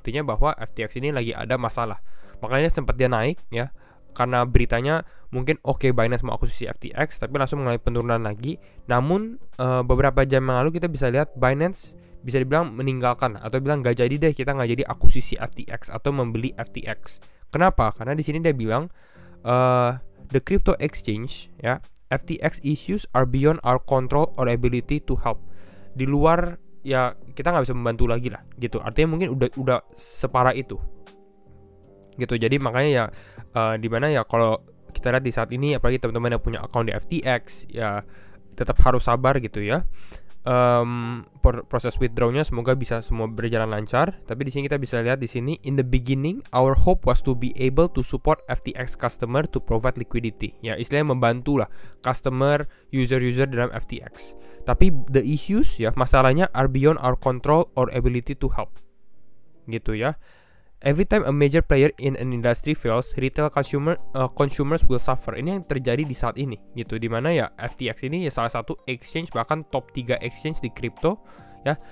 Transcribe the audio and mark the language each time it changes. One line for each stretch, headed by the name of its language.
Indonesian: Artinya bahwa FTX ini lagi ada masalah. Makanya sempat dia naik ya, karena beritanya mungkin Binance mau akuisisi FTX, tapi langsung mengalami penurunan lagi. Namun beberapa jam yang lalu kita bisa lihat Binance bisa dibilang meninggalkan atau bilang nggak jadi deh, kita nggak jadi akuisisi FTX atau membeli FTX. Kenapa? Karena di sini dia bilang
English: the crypto exchange ya, FTX issues are beyond our control or ability to help.
Indonesian: Di luar ya, kita nggak bisa membantu lagi lah gitu. Artinya mungkin udah separah itu gitu. Jadi makanya ya dimana ya, kalau kita lihat di saat ini, apalagi teman-teman yang punya account di FTX ya, tetap harus sabar gitu ya. Proses withdrawnya semoga bisa semua berjalan lancar. Tapi di sini kita bisa lihat di sini,
English: in the beginning our hope was to be able to support FTX customer to provide liquidity.
Indonesian: Ya, istilahnya membantu lah customer, user dalam FTX.
English: Tapi the issues ya, masalahnya are beyond our control or ability to help.
Indonesian: Gitu ya.
English: Every time a major player in an industry fails, retail consumers will suffer.
Indonesian: Ini yang terjadi di saat ini gitu, dimana ya FTX ini ya salah satu exchange, bahkan top 3 exchange di crypto ya.